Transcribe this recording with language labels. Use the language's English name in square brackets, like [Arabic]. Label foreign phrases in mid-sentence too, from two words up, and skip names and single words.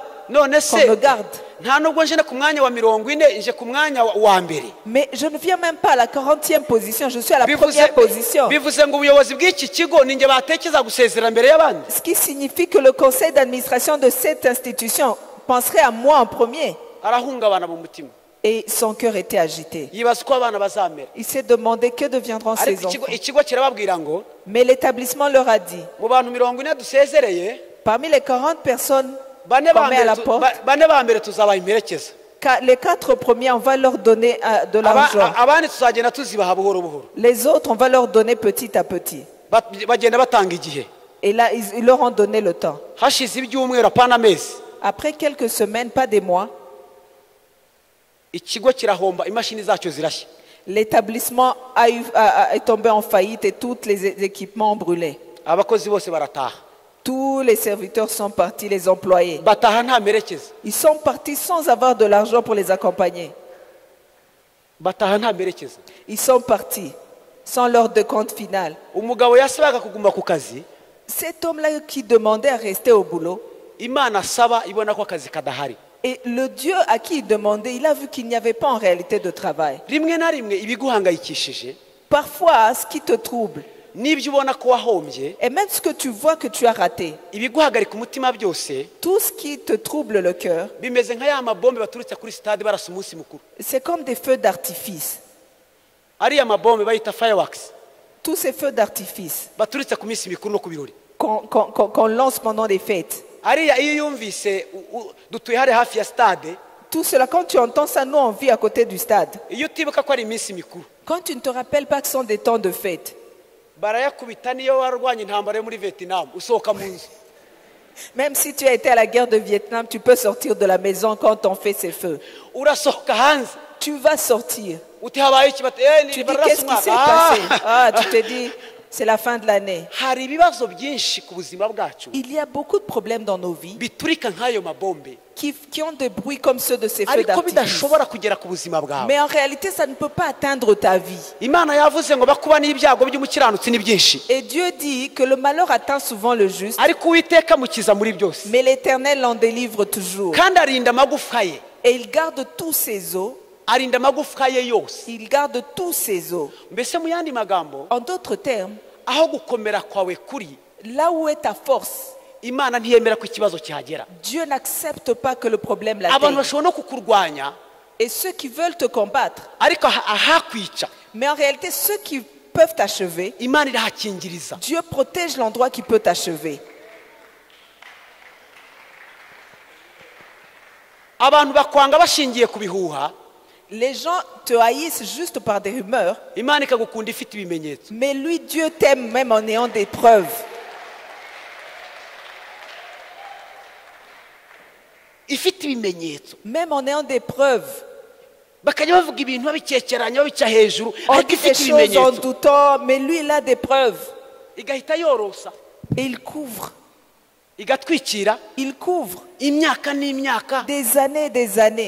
[Kinyarwanda] none [French] qu'on se me garde? [Kinyarwanda] nta nubwo nje ku mwanya wa 40, nje ku mwanya wa mbere. [French] Mais je ne viens même pas à la 40e position, je suis à la [Kinyarwanda] Bivuze- [French] première position. [Kinyarwanda] bivuze ngo ubuyobozi bw'iki kigo ninjye batekereza gusezera mbere y'abandi. [French] Ce qui signifie que le conseil d'administration de cette institution penserait à moi en premier. [Kinyarwanda] arahungabana mu mutima, [French] Et son cœur était agité. [Kinyarwanda] yibaza uko abana bazamera. [French] Il s'est demandé que deviendront ces [Kinyarwanda] ariko [French] enfants. [Kinyarwanda] ikigo kirababwira ngo [French] Mais l'établissement leur a dit, [Kinyarwanda] mu bantu 40 dusezereye, [French] parmi les 40 personnes [Kinyarwanda] bane [French] qu'on met à la [Kinyarwanda] ba [French] porte, [Kinyarwanda] mbere tuzabaha imperekeza, [French] les 4 premiers, on va leur donner de l'argent. [Kinyarwanda] abandi tuzagenda tuzibaha buhoro buhoro. [French] Les autres, on va leur donner petit à petit. [Kinyarwanda] bagenda batanga igihe. [French] Et là, ils leur ont donné le temps. [Kinyarwanda] hashize ibyumweru apana amezi, [French] Après quelques semaines, pas des mois, [Kinyarwanda] ikigo kirahomba, imashini zacyo zirashya. [French] l'établissement est tombé en faillite et tous les équipements ont brûlé. [Kinyarwanda] abakozi bose barataha, [French] Tous les serviteurs sont partis, les employés. [Kinyarwanda] bataha nta merekeza, [French] Ils sont partis sans avoir de l'argent pour les accompagner. [Kinyarwanda] bataha nta merekeza. [French] Ils sont partis sans leur décompte final. [Kinyarwanda] umugabo yasabaga kuguma ku kazi, [French] Cet homme-là qui demandait à rester au boulot, [Kinyarwanda] Imana asaba ibona ko akazi kadahari. [French] et le Dieu à qui il demandait, il a vu qu'il n'y avait pas en réalité de travail. [Kinyarwanda] rimwe na rimwe ibiguhangayikishije [French] Parfois, ce qui te trouble, [Kinyarwanda] n'ibyo ubona ko wahombye, [French] et même ce que tu vois que tu as raté, [Kinyarwanda] ibiguhagarika umutima byose [French] tout ce qui te trouble le cœur, [Kinyarwanda] bimeze nka ya mabombe baturutse kuri stade barasa umunsi mukuru. [French] c'est comme des feux d'artifice. [Kinyarwanda] ariya mabombe bayita fireworks, [French] Tous ces feux d'artifice [Kinyarwanda] baturutse ku minsi mikuru no ku birori. [French] qu'on lance pendant les fêtes. [Kinyarwanda] ariya iyo yumvise dutuye hari hafi ya stade, [French] Tout cela, quand tu entends ça, nous on vit à côté du stade. [Kinyarwanda] iyo utibuka ko ari iminsi mikuru, [French] Quand tu ne te rappelles pas que ce sont des temps de fête, [Kinyarwanda] barayakubita. niyo warwanya intambara yo muri Vietnam usohoka mu nzu, [French] même si tu as été à la guerre de Vietnam, tu peux sortir de la maison quand on fait ces feux. [Kinyarwanda] urasohoka hanze, [French] Tu vas sortir. [Kinyarwanda] uti habaye iki? bati [French] Tu [Kinyarwanda] ni [French] dis qu'est-ce qui s'est passé? Tu te dis, c'est la fin de l'année. [Kinyarwanda] hari ibibazo byinshi ku buzima bwacu [French] Il y a beaucoup de problèmes dans nos vies [Kinyarwanda] biturika nk'ayo mabombe, [French] qui ont des bruits comme ceux de ces feux [Kinyarwanda] ariko [French] d'artifice. [Kinyarwanda] bidashobora kugera ku buzima bwawe. [French] Mais en réalité, ça ne peut pas atteindre ta vie. [Kinyarwanda] Imana yavuze ngo bakuba n'ibyago by'umukiranutsi ni byinshi, [French] Et Dieu dit que le malheur atteint souvent le juste, [Kinyarwanda] ariko Uwiteka amukiza muri byose, [French] mais l'Éternel l'en délivre toujours. [Kinyarwanda] kandi arinda amagufwa ye. [French] Et il garde tous ses os. [Kinyarwanda] arinda amagufwa ye yose. [French] Il garde tous ses os. [Kinyarwanda] Mbese mu yandi magambo, [French] En d'autres termes, [Kinyarwanda] aho gukomera kwawe kuri, [French] là où est ta force, [Kinyarwanda] Imana ntiyemera ko ikibazo cyagera. [French] Dieu n'accepte pas que le problème [Kinyarwanda] Abantu [French] l'atteigne. [Kinyarwanda] bashobora no kukurwanya, [French] Et ceux qui veulent te combattre, [Kinyarwanda] ariko ahakwica [French] mais en réalité, ceux qui peuvent t'achever, [Kinyarwanda] Imana irahakingiriza. [French] Dieu protège l'endroit qui peut t'achever. [Kinyarwanda] Abantu bakwanga bashingiye ku bihuha, [French] Les gens te haïssent juste par des rumeurs, [Kinyarwanda] Imana ikagukunda ifite ibimenyetso. [French] mais lui, Dieu t'aime même en ayant des preuves. [Kinyarwanda] Ifite ibimenyetso. [French] Même en ayant des preuves. [Kinyarwanda] Bakajya bavuga ibintu babikekeranya babica hejuru, [French] On [Kinyarwanda] ariko [French] dit des [Kinyarwanda] ifite [French] choses en [Kinyarwanda] ibimenyetso. [French] doutant, mais lui, il a des preuves. [Kinyarwanda] Igahita yorosa, [French] Et il couvre. [Kinyarwanda] igatwikira [French] Il couvre [Kinyarwanda] imyaka n'imyaka, [French] des années et des années.